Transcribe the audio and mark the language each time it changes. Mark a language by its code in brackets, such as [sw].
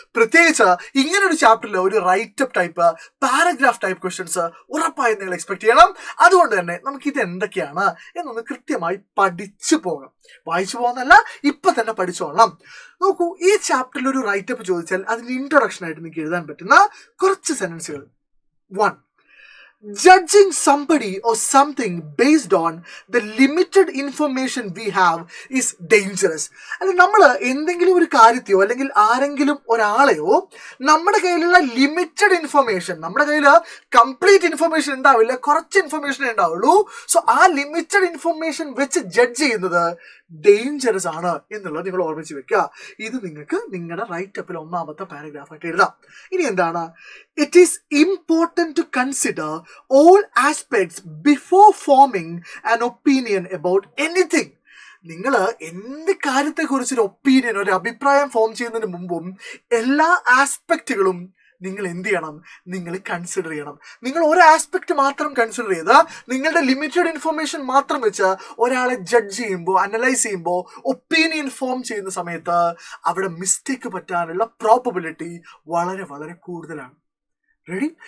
[ml] പ്രത്യേകിച്ച് ഇങ്ങനൊരു ചാപ്റ്ററിൽ ഒരു writeup type paragraph type questions ഉറപ്പായും നിങ്ങൾ എക്സ്പെക്ട് ചെയ്യണം. അതുകൊണ്ട് തന്നെ നമുക്ക് ഇത് എന്തൊക്കെയാണ് എന്നൊന്ന് കൃത്യമായി പഠിച്ചു പോകാം. വായിച്ചു പോകുന്നല്ല, ഇപ്പൊ തന്നെ പഠിച്ചോളാം. നോക്കൂ, ഈ ചാപ്റ്ററിൽ ഒരു റൈറ്റപ്പ് ചോദിച്ചാൽ അതിന് ഇൻട്രൊഡക്ഷൻ ആയിട്ട് നിങ്ങൾക്ക് എഴുതാൻ പറ്റുന്ന കുറച്ച് സെന്റൻസുകൾ. 1. [en] Judging somebody or something based on the limited information we have is dangerous. [ml] അല്ല, നമ്മൾ എന്തെങ്കിലും ഒരു കാര്യത്തെയോ അല്ലെങ്കിൽ ആരെങ്കിലും ഒരാളെയോ നമ്മുടെ കയ്യിലുള്ള ലിമിറ്റഡ് ഇൻഫർമേഷൻ, നമ്മുടെ കയ്യിൽ കംപ്ലീറ്റ് ഇൻഫർമേഷൻ ഉണ്ടാവില്ല, കുറച്ച് ഇൻഫർമേഷൻ ഉണ്ടാവുള്ളൂ. സോ ആ ലിമിറ്റഡ് ഇൻഫർമേഷൻ വെച്ച് ജഡ്ജ് ചെയ്യുന്നത് ഡേഞ്ചറസ് ആണ് എന്നുള്ളത് നിങ്ങൾ ഓർമ്മിച്ച് വെക്കുക. ഇത് നിങ്ങൾക്ക് നിങ്ങളുടെ റൈറ്റപ്പിൽ ഒന്നാമത്തെ പാരഗ്രാഫായിട്ട് എഴുതാം. ഇനി എന്താണ്? [en] It is important to consider all aspects before forming an opinion about anything. [ml] നിങ്ങൾ എന്ത് കാര്യത്തെക്കുറിച്ചൊരു ഒപ്പീനിയൻ, ഒരു അഭിപ്രായം ഫോം ചെയ്യുന്നതിന് മുമ്പും എല്ലാ ആസ്പെക്റ്റുകളും നിങ്ങൾ എന്ത് ചെയ്യണം? നിങ്ങൾ കൺസിഡർ ചെയ്യണം. നിങ്ങൾ ഒരു ആസ്പെക്ട് മാത്രം കൺസിഡർ ചെയ്ത് നിങ്ങളുടെ ലിമിറ്റഡ് ഇൻഫർമേഷൻ മാത്രം വെച്ച് ഒരാളെ ജഡ്ജ് ചെയ്യുമ്പോൾ, അനലൈസ് ചെയ്യുമ്പോൾ, ഒപ്പീനിയൻ ഫോം ചെയ്യുന്ന സമയത്ത് അവിടെ മിസ്റ്റേക്ക് പറ്റാനുള്ള പ്രോബബിലിറ്റി വളരെ വളരെ കൂടുതലാണ്. റെഡി?